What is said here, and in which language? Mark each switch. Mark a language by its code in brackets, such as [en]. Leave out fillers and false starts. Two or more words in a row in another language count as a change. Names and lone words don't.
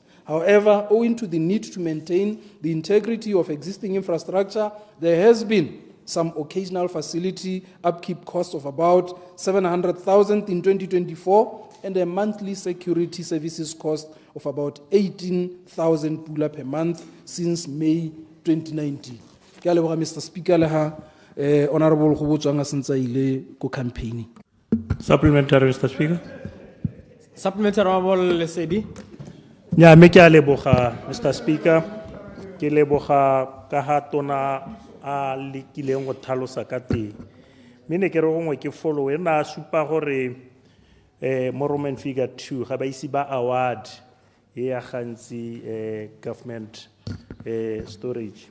[en] However, owing to the need to maintain the integrity of existing infrastructure, there has been some occasional facility upkeep costs of about 700,000 in 2024 and a monthly security services cost of about 18,000 pula per month since May 2019. [tn] Ke a leboga Mr. Speaker le ha Honorable Kgobotswang a sentse a ile ko campaign. [en] Supplementary, Mr. Speaker. Supplementary, Honorable Lesedi. [tn] Yeah, me ke a leboga, [en] Mr. Speaker. [tn] Ke leboga ka ha tona a lekileng go tlhalosa ka teng. Me ne ke re gongwe ke follow na supa gore mo [en] Roman figure [tn] 2 ga ba isi ba award ya gantsi [en] government storage.